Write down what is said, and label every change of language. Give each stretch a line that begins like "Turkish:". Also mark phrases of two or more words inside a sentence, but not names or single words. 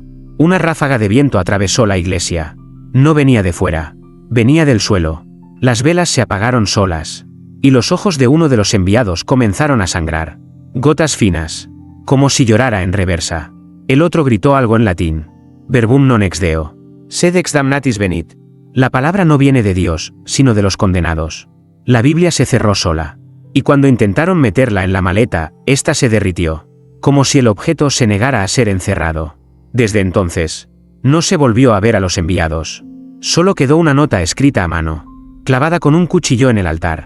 Spanish: Una ráfaga de viento atravesó la iglesia. No venía de fuera. Venía del suelo. Las velas se apagaron solas, y los ojos de uno de los enviados comenzaron a sangrar. Gotas finas, como si llorara en reversa. El otro gritó algo en latín.
Latin: Verbum non ex Deo. Sed ex damnatis venit.
Spanish: La palabra no viene de Dios, sino de los condenados. La Biblia se cerró sola. Y cuando intentaron meterla en la maleta, ésta se derritió, como si el objeto se negara a ser encerrado. Desde entonces, no se volvió a ver a los enviados. Solo quedó una nota escrita a mano, clavada con un cuchillo en el altar.